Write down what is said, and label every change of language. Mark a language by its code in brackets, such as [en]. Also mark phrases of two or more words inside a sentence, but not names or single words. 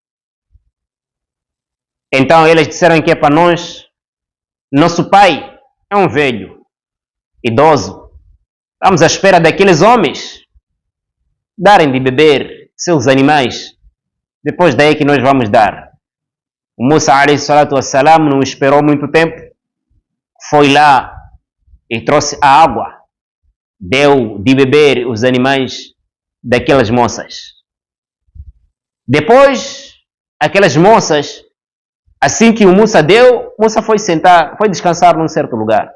[pt] Então eles disseram que é para nós, nosso pai é um velho, idoso. Estamos à espera daqueles homens darem de beber seus animais. Depois daí que nós vamos dar. [ar] O Musa, عليه الصلاة والسلام, [pt] não esperou muito tempo. Foi lá e trouxe a água. Deu de beber os animais daquelas moças. Depois, aquelas moças, assim que o Musa deu, Musa foi sentar, foi descansar num certo lugar.